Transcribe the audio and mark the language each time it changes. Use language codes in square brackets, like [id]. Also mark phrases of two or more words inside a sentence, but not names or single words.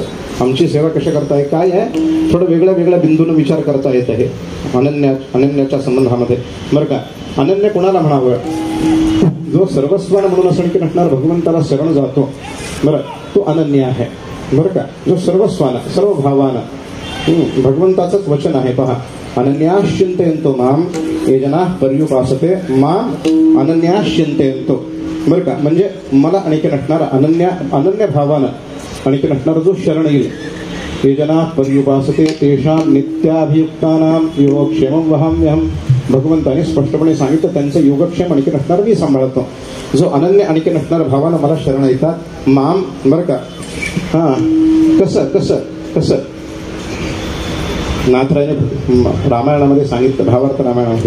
[mr] आमची सेवा कशा करताय, काय आहे, थोडं वेगळ्या वेगळ्या बिंदून विचार करता येत आहे अनन्याच्या संबंधामध्ये. बरं का, अनन्य कोणाला म्हणावं? जो सर्वस्वान म्हणून असं की नसणार भगवंताला शरण जातो. बरं, तो अनन्य आहे. बरं का, जो सर्वस्वान सर्व भावान भगवंताचंच वचन आहे. पहा, [sa] अनन्याश्चिंतयन्तो माम ये जनाः पर्युपासते माम अनन्याश्चिंतयन्तो. [mr] बरं का, म्हणजे मला आणखी नसणार अनन्य भावानं आणखी नसणार जो शरण येईल. [sa] ये जनाः पर्युपासते तेषां नित्याभियुक्तानां योगक्षेमं वहाम्यहं. [mr] भगवंताने स्पष्टपणे सांगितलं त्यांचं योगक्षेम आणखी नसणार मी सांभाळतो. जो अनन्य आणखी नसणार भावानं मला शरण येतात माम. बरं का, कसं कसं कसं नाथरायने रामायणामध्ये सांगितलं, भावार्थ रामायणामध्ये.